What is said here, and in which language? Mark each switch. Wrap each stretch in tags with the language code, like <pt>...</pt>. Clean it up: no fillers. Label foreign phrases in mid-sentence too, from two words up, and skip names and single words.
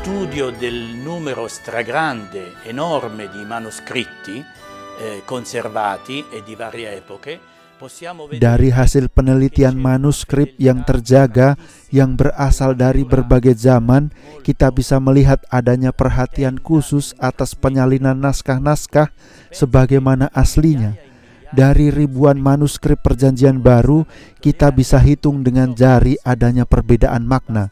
<it>studio del numero stragrande, enorme di manoscritti conservati e di varie epoche,</it> <id>dari hasil penelitian manuskrip yang terjaga yang berasal dari berbagai zaman, kita bisa melihat adanya perhatian khusus atas penyalinan naskah-naskah sebagaimana aslinya. Dari ribuan manuskrip Perjanjian Baru, kita bisa hitung dengan jari adanya perbedaan makna.</id>